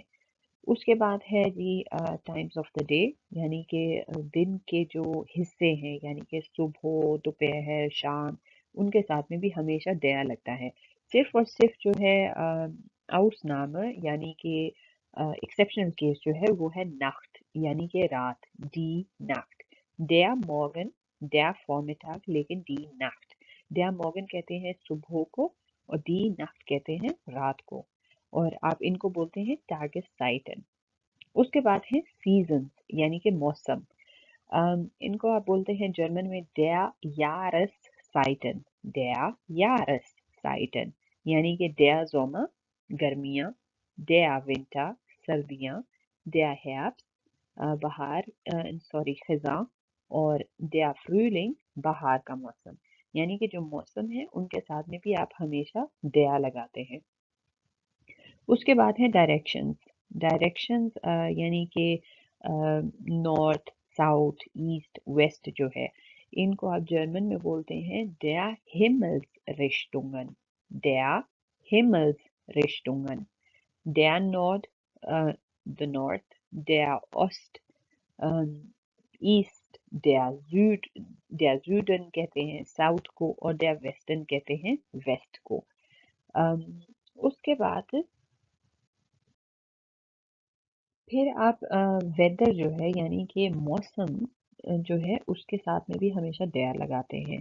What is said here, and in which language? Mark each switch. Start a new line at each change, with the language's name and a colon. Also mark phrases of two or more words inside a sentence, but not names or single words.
Hindi: उसके बाद है जी
English: times of the day
Hindi: यानी कि दिन के जो हिस्से हैं यानी कि सुबह, दोपहर, शाम, उनके साथ में भी हमेशा der लगता है। सिर्फ और सिर्फ जो है Ausnahme यानी कि एक्सेप्शनल केस जो है वो है नाcht यानी कि रात,
German: die Nacht। der Morgen, der Vormittag,
Hindi: लेकिन
German: die Nacht। der Morgen
Hindi: कहते हैं सुबह को और
German: die Nacht
Hindi: कहते हैं रात को, और आप इनको बोलते हैं Tageszeiten। उसके बाद है सीजन यानी कि मौसम। इनको आप बोलते हैं जर्मन में
German: der Jahreszeiten, der Jahreszeiten
Hindi: यानी कि
German: der Sommer
Hindi: गर्मियाँ,
German: der Winter
Hindi: सर्दियाँ,
German: der Herbst
Hindi: बहार खिज़ां, और
German: der Frühling
Hindi: बहार का मौसम। यानी कि जो मौसम है उनके साथ में भी आप हमेशा der लगाते हैं। उसके बाद है डायरेक्शंस। डायरेक्शंस यानी कि
English: North, South, East, West
Hindi: जो है, इनको आप जर्मन में बोलते हैं
German: der Himmelsrichtungen, der Himmelsrichtungen, der Nord,
English: the North,
German: der Ost,
Hindi: ईस्ट,
German: der Süden
Hindi: कहते हैं साउथ को, और
German: der Westen
Hindi: कहते हैं वेस्ट को। उसके बाद फिर आप वेदर जो है यानी कि मौसम जो है उसके साथ में भी हमेशा der लगाते हैं।